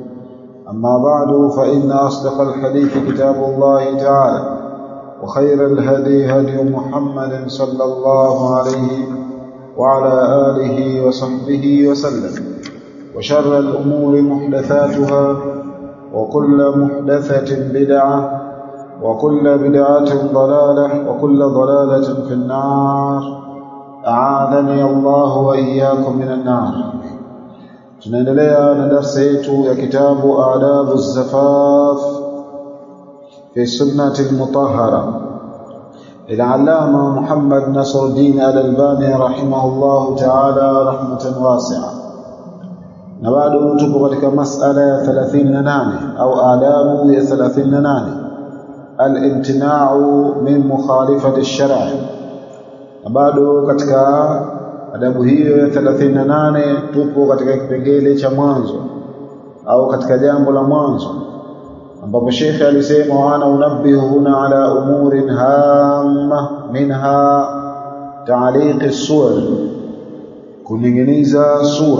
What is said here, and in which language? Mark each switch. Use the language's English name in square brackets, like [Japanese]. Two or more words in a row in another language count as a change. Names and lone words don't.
[Arabic] أما بعد، فإن أصدق الحديث كتاب الله تعالى، وخير الهدي هدي محمد صلى الله عليه وعلى آله وصحبه وسلم، وشر الأمور محدثاتها، وكل محدثة بدعة، وكل بدعة ضلالة، وكل ضلالة في النار. أعاذني الله وإياكم من النار. [Swahili] tunaendelea na darasa yetu ya kitabu [Arabic] Adabu Zafaf في السنة المطهرة العلامة محمد نصر الدين الألباني رحمه الله تعالى رحمة واسعة. [Swahili] نبعد tupo katika masala ya 38 au adabu ya 38, [Arabic] الامتناع من مخالفة الشرع'. [Swahili] Nabado katika adabu hiyo ya 38 tupo katika kipengele cha mwanzo au katika jambo la mwanzo, ambapo Sheikh alisema [Arabic] وأنا أنبه هنا على أمور هامة منها تعليق الصور, [Swahili] kuninginiza sura.